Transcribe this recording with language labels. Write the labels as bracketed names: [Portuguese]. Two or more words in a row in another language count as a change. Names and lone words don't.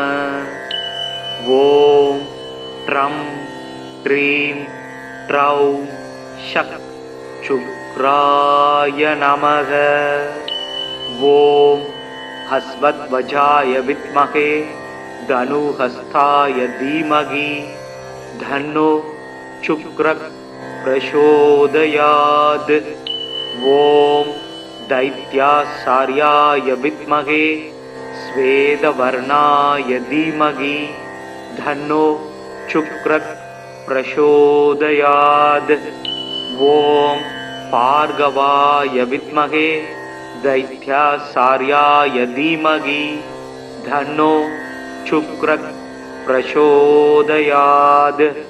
[Sanskrit] ॐ द्राम् द्रीम् द्रौम् सः शुक्राय नमः. ॐ अश्वध्वजाय विद्महे धनुर्हस्ताय धीमहि तन्नो शुक्रः प्रचोदयात्. ஓம் दैत्यासार्याय विद्महे स्वेदवर्णाय धीमहि धन्नो शुक्रः प्रचोदयात्. ॐ भार्गवाय विद्महे दैत्यासार्याय धीमहि धन्नो शुक्रः प्रचोदयात्.